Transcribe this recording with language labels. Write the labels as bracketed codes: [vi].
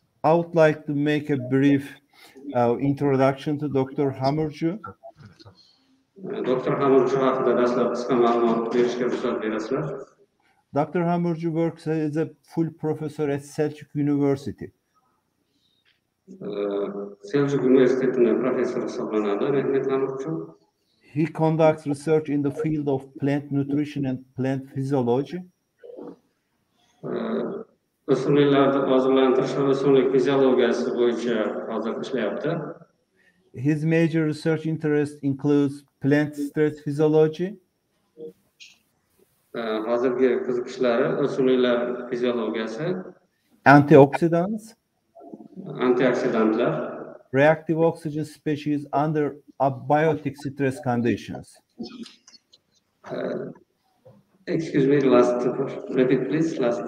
[en] I would like to make a brief introduction to Dr. Hamurcu. [uz] Dr. Hamurcu haqida dastlab qisqa ma'lumot berishga ruxsat berasizlar. [en] Dr. Hamurcu works as a full professor at Selçuk University. [tr] Selçuk Üniversitesi'nin profesörü [uz] hisoblanadi [tr] Mehmet Hamurcu. [en] He conducts research in the field of plant nutrition and plant physiology. [uz] O'simliklarni oziqlantirish va o'simlik fiziologiyasi bo'yicha hozir ishlayapti. [en] His major research interest includes plant stress physiology. [uz] Hozirgi qiziqishlari o'simliklar fiziologiyasi, [en] Antioxidants, [uz] antioksidantlar, [en] reactive oxygen species under abiotic stress conditions. Excuse me, repeat please,